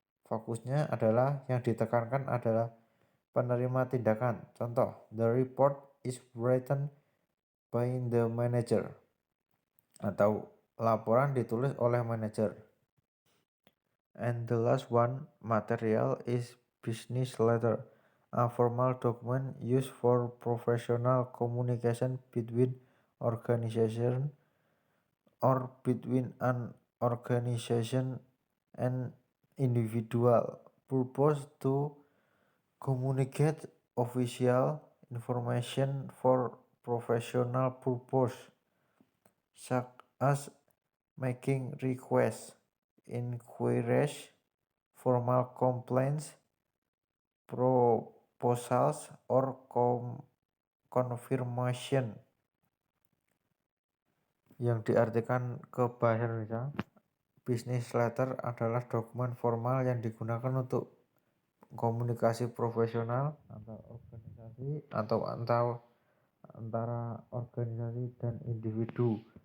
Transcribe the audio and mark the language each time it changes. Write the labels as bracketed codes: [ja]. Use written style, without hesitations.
[id] Fokusnya adalah yang ditekankan adalah penerima tindakan. [en] Contoh, the report is written by the manager. [id] Atau laporan ditulis oleh manajer. [en] And the last one, material is business letter, a formal document used for professional communication between organization or between an organization and individual. Purpose to communicate official information for professional purpose, such as making requests, inquiries, formal complaints, proposals, or confirmation. [id] Yang diartikan ke bahasa Indonesia, business letter adalah dokumen formal yang digunakan untuk komunikasi profesional antar organisasi atau antara organisasi dan individu.